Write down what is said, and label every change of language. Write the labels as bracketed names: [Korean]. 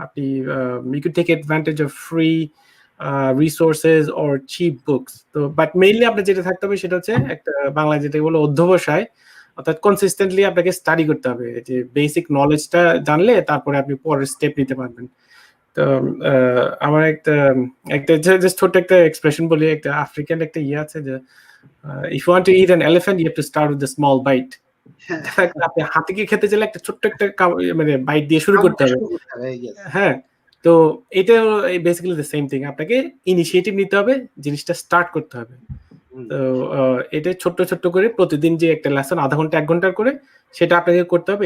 [Bangla] আপনি [English] you could take advantage of free resources or cheap books. [Bangla] তো but mainly আপনার যেটা থাকতে হবে সেটা হচ্ছে একটা বাংলায় যেটাকে বলে অধ্যবসায়। অর্থাৎ কনসিস্টেন্টলি আপনাকে স্টাডি করতে হবে। যে বেসিক নলেজটা জানলে তারপরে আপনি পরের স্টেপ নিতে পারবেন। তো আমার একটা জাস্ট ছোট্ট একটা এক্সপ্রেশন বলি, একটা আফ্রিকান একটা আছে যে [English] if you want to eat an elephant you have to start with a small bite. [Bangla] আপনি হাতিকে খেতে চাইলে একটা ছোট্ট একটা মানে বাইট দিয়ে শুরু করতে হবে। হ্যাঁ, তো এটা বেসিক্যালি [English] The same thing. [Bangla] আপনাকে ইনিশিয়েটিভ নিতে হবে, জিনিসটা স্টার্ট করতে হবে। তো এটা ছোট্ট করে প্রতিদিন যে একটা লেসন ০.৫ ঘন্টা ১ ঘন্টার করে সেটা আপনাকে করতে হবে।